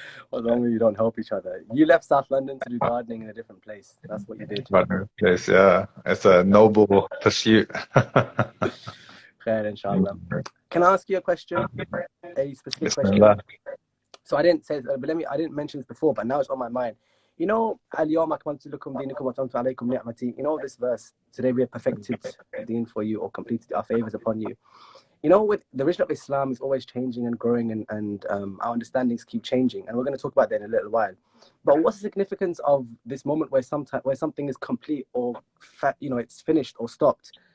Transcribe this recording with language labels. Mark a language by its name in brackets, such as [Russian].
[English] What's wrong with you don't help each other? You left South London to do gardening in a different place. That's what you did. Place, yeah. It's a noble pursuit. Khair, inshallah. Can I ask you a question? A specific question? Bismillah. So I didn't say, but I didn't mention this before, but now it's on my mind. [Arabic] اليوم أكملت لكم دينكم وأتممت عليكم نعمتي. [English] This verse, today we have perfected deen for you or completed our favors upon you. With the religion of Islam is always changing and growing and our understandings keep changing. And we're going to talk about that in a little while. But what's the significance of this moment where something is complete or, it's finished or stopped?